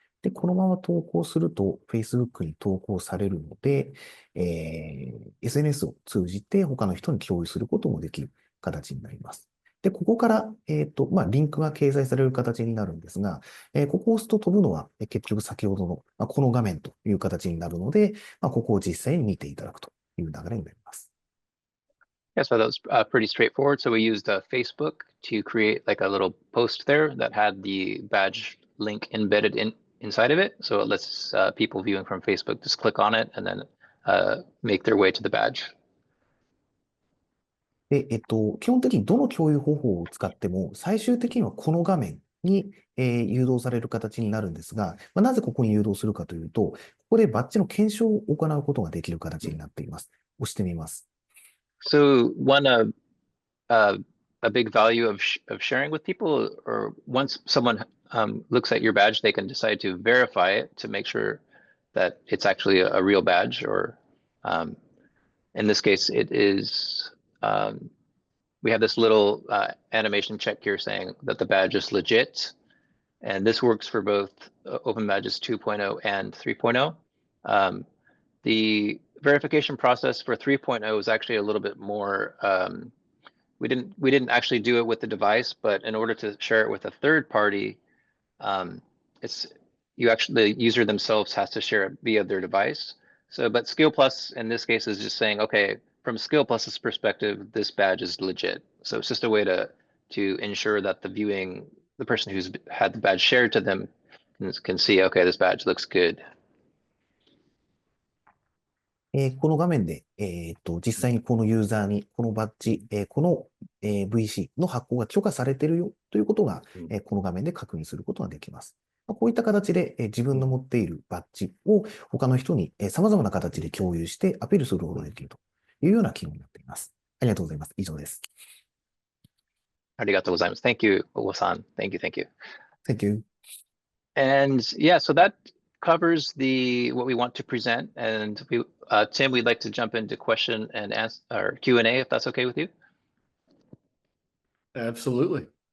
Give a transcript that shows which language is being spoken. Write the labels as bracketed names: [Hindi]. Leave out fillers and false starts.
[Japanese] で、このまま投稿すると、Facebook に投稿されるので、SNS を通じて他の人に共有することもできる形になります。で、ここから、リンクが掲載される形になるんですが、ここを押すと飛ぶのは、結局先ほどの、この画面という形になるので、ここを実際に見ていただくという流れになります。 [English] Yeah, so that was pretty straightforward. So we used Facebook to create like a little post there that had the badge link embedded inside of it. So it lets people viewing from Facebook just click on it and then make their way to the badge. で、基本的にどの共有方法を使っても、最終的にはこの画面に、誘導される形になるんですが、なぜここに誘導するかというと、ここでバッジの検証を行うことができる形になっています。押してみます。 So one a big value of sharing with people, or once someone looks at your badge, they can decide to verify it to make sure that it's actually a real badge, or in this case, it is. We have this little animation check here saying that the badge is legit, and this works for both Open Badges 2.0 and 3.0. The verification process for 3.0 is actually a little bit more. We didn't actually do it with the device, but in order to share it with a third party, the user themselves has to share it via their device. So, but Skill Plus in this case is just saying, okay, from Skill Plus's perspective, this badge is legit. So it's just a way to ensure that the person who's had the badge shared to them can see, okay, this badge looks good. [Japanese] この画面で、実際にこのユーザーにこのバッジ、この、VC の発行が許可されているよということが、この画面で確認することができます。こういった形で、自分の持っているバッジを他の人に、様々な形で共有してアピールすることができるというような機能になっています。ありがとうございます。以上です。ありがとうございます。 [English] Thank you, Owo-san. Thank you. Thank you. And yeah, so that covers what we want to present. And Tim, we'd like to jump into question and answer or Q&A if that's okay with you. Absolutely.